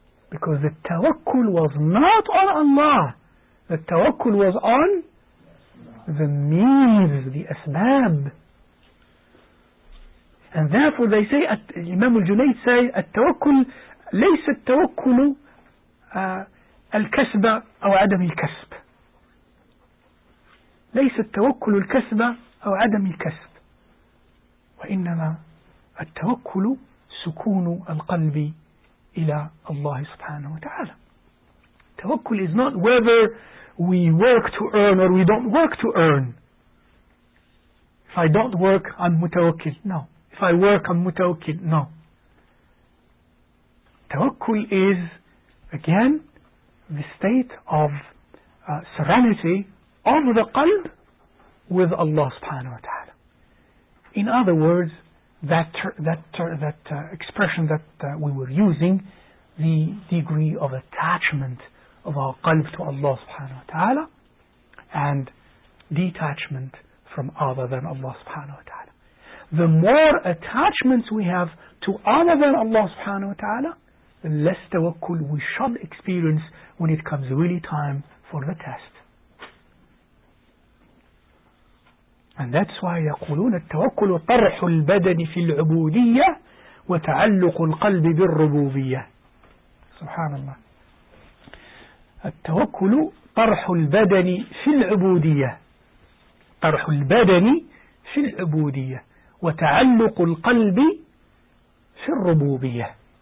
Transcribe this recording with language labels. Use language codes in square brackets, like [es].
[en] Because the tawakkul was not on Allah. The tawakkul was on the means, the asbab. And therefore they say, Imam al-Junayd say, [ar] التوكل ليس التوكل الكسب أو عدم الكسب. ليس التوكل الكسب أو عدم الكسب. وإنما التوكل سكون القلب إلى الله سبحانه وتعالى. [en] Tawakkul is not whether we work to earn or we don't work to earn. If I don't work, I'm mutawakkil. No. If I work, I'm mutawakkil. No. Tawakkul is, again, the state of serenity of the qalb with Allah subhanahu wa ta'ala. In other words, that expression that we were using, the degree of attachment of our qalb to Allah subhanahu wa ta'ala and detachment from other than Allah subhanahu wa ta'ala. The more attachments we have to other than Allah subhanahu wa ta'ala, the less tawakkul we shall experience when it comes really time for the test. And that's why [ar] يقولون التوكل طرح البدن في العبودية وتعلق القلب بالربوبية. سبحان الله. التوكل طرح البدن في العبودية، طرح البدن في العبودية وتعلق القلب في الربوبية.